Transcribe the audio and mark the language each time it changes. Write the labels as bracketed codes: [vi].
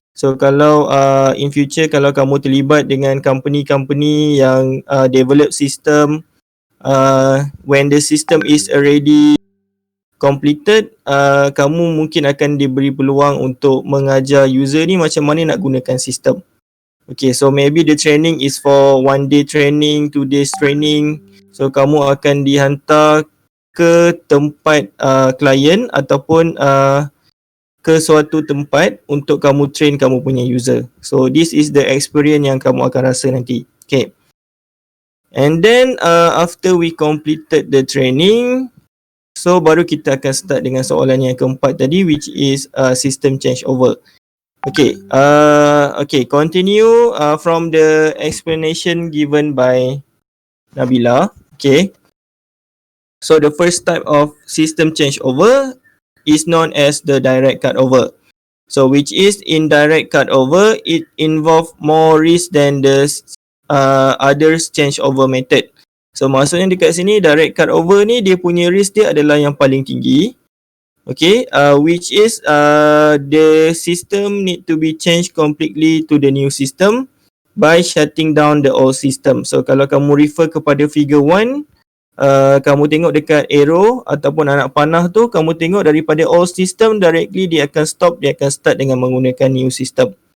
[ms] So kalau in future kalau kamu terlibat dengan company-company yang develop system, [en] when the system is already completed, [ms] kamu mungkin akan diberi peluang untuk mengajar user ni macam mana nak gunakan sistem. [en] Okay, so maybe the training is for 1 day training, 2 days training. [ms] So kamu akan dihantar ke tempat klien ataupun ke suatu tempat untuk kamu train kamu punya user. [en] So this is the experience [ms] yang kamu akan rasa nanti. [en] Okay. And then after we completed the training, so [ms] baru kita akan start dengan soalan yang keempat tadi, [en] which is system changeover. Okay. Okay, continue from the explanation given by Nabila. Okay. So the first type of system changeover is known as the direct cutover. So which is indirect cutover, it involve more risk than the others changeover method. [ms] So maksudnya dekat sini direct cutover ni dia punya risk dia adalah yang paling tinggi. [en] Okay, which is the system need to be changed completely to the new system by shutting down the old system. [ms] So kalau kamu refer kepada figure 1, kamu tengok dekat arrow ataupun anak panah tu, kamu tengok daripada old system directly dia akan stop, dia akan start dengan menggunakan new system.